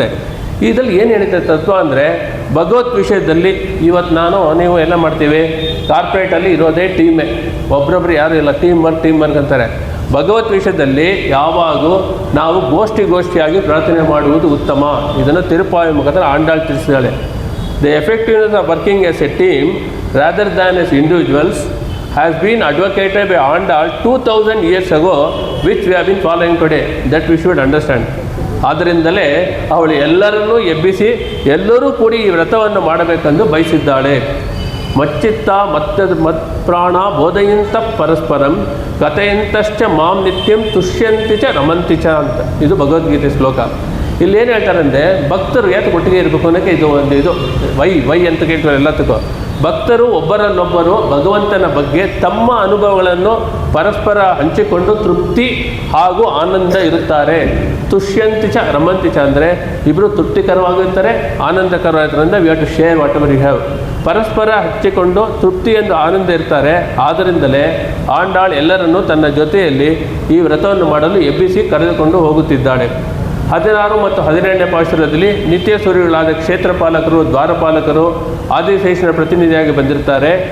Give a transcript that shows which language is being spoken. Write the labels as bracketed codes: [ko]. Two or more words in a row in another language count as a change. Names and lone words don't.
[kn] ಇದರಲ್ಲಿ ಏನು ಹೇಳಿದೆ ತತ್ವ ಅಂದರೆ, ಭಗವತ್ ವಿಷಯದಲ್ಲಿ ಇವತ್ತು ನೀವು ಎಲ್ಲ ಮಾಡ್ತೀವಿ, ಕಾರ್ಪೊರೇಟಲ್ಲಿ ಇರೋದೇ ಟೀಮೇ, ಒಬ್ರೊಬ್ರು ಯಾರು ಇಲ್ಲ, [en] team work [kn] ಅಂತಾರೆ. ಭಗವತ್ ವಿಷಯದಲ್ಲಿ ಯಾವಾಗೂ ನಾವು ಗೋಷ್ಠಿಯಾಗಿ ಪ್ರಾರ್ಥನೆ ಮಾಡುವುದು ಉತ್ತಮ. ಇದನ್ನು ತಿರುಪಾಯ ಮುಖಾಂತರ ಆಂಡಾಳ್ ತಿಳಿಸಿದ್ದಾಳೆ. [en] the effectiveness of working as a team rather than as individuals has been advocated by Andal 2000 years ago, which we have been following today. That we should understand. [kn] ಆದ್ದರಿಂದಲೇ ಅವಳು ಎಲ್ಲರನ್ನೂ ಎಬ್ಬಿಸಿ ಎಲ್ಲರೂ ಕೂಡಿ ಈ ವ್ರತವನ್ನು ಮಾಡಬೇಕೆಂದು ಬಯಸಿದ್ದಾಳೆ. [sa] ಮಚ್ಚಿತ್ತ ಮತ್ಪ್ರಾಣ ಬೋಧಯಂತ ಪರಸ್ಪರಂ ಕಥೆಯಂತಶ್ಚ ಮಾಂ ನಿತ್ಯಂ ತುಷ್ಯಂತಿ ಚ ರಮಂತಿ ಚ ಅಂತ. [kn] ಇದು ಭಗವದ್ಗೀತೆ ಶ್ಲೋಕ. ಇಲ್ಲೇನು ಹೇಳ್ತಾರಂದರೆ, ಭಕ್ತರು ಯಾಕೆ ಒಟ್ಟಿಗೆ ಇರಬೇಕು ಅನ್ನೋಕ್ಕೆ ಇದು ವೈ ಅಂತ ಕೇಳ್ತಾರೆ ಎಲ್ಲದಕ್ಕೂ. ಭಕ್ತರು ಒಬ್ಬರನ್ನೊಬ್ಬರು ಭಗವಂತನ ಬಗ್ಗೆ ತಮ್ಮ ಅನುಭವಗಳನ್ನು ಪರಸ್ಪರ ಹಂಚಿಕೊಂಡು ತೃಪ್ತಿ ಹಾಗೂ ಆನಂದ ಇರುತ್ತಾರೆ. [sa] ತುಷ್ಯಂತಿ ಚ ರಮಂತಿ ಚ [kn] ಅಂದರೆ ಇಬ್ಬರು ತೃಪ್ತಿಕರವಾಗಿರ್ತಾರೆ, ಆನಂದಕರವಾಗಿದ್ದರಿಂದ [en] we have to share whatever you have. [kn] ಪರಸ್ಪರ ಹಂಚಿಕೊಂಡು ತೃಪ್ತಿಯೆಂದು ಆನಂದ ಇರ್ತಾರೆ. ಆದ್ದರಿಂದಲೇ ಆಂಡಾಳ್ ಎಲ್ಲರನ್ನೂ ತನ್ನ ಜೊತೆಯಲ್ಲಿ ಈ ವ್ರತವನ್ನು ಮಾಡಲು ಎಬ್ಬಿಸಿ ಕರೆದುಕೊಂಡು ಹೋಗುತ್ತಿದ್ದಾಳೆ. 16 ಮತ್ತು 17ನೇ ಪಾಸುರದಲ್ಲಿ ನಿತ್ಯ ಸೂರ್ಯಗಳಾದ ಕ್ಷೇತ್ರಪಾಲಕರು, ದ್ವಾರಪಾಲಕರು ಆದಿಶೇಷನ ಪ್ರತಿನಿಧಿಯಾಗಿ ಬಂದಿರ್ತಾರೆ.